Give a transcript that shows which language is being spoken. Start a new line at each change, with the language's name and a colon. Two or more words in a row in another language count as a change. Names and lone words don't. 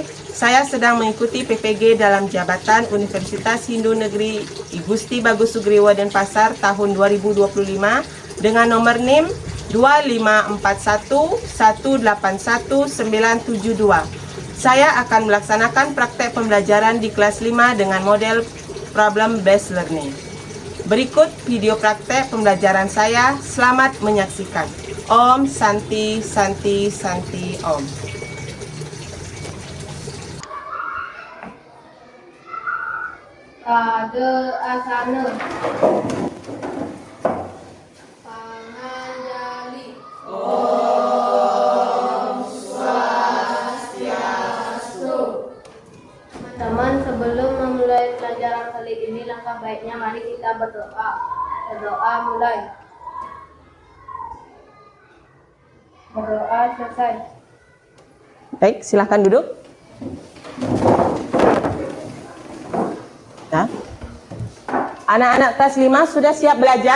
Indonesian: Saya sedang mengikuti PPG dalam jabatan Universitas Hindu Negeri I Gusti Bagus Sugriwo Denpasar tahun 2025 dengan nomor NIM 25411819972. Saya akan melaksanakan praktek pembelajaran di kelas 5 dengan model
English: problem based learning.
Indonesian: Berikut video praktek pembelajaran saya. Selamat menyaksikan.
Sanskrit: Om Santi Santi Santi Om.
Indonesian: Pada asana Panganjali.
Sanskrit: Om Swastiastu.
Indonesian: Teman-teman, sebelum memulai pelajaran kali ini, langkah baiknya mari kita berdoa. Berdoa mulai. Berdoa selesai. Baik, silahkan duduk. Nah, anak-anak kelas 5 sudah siap belajar?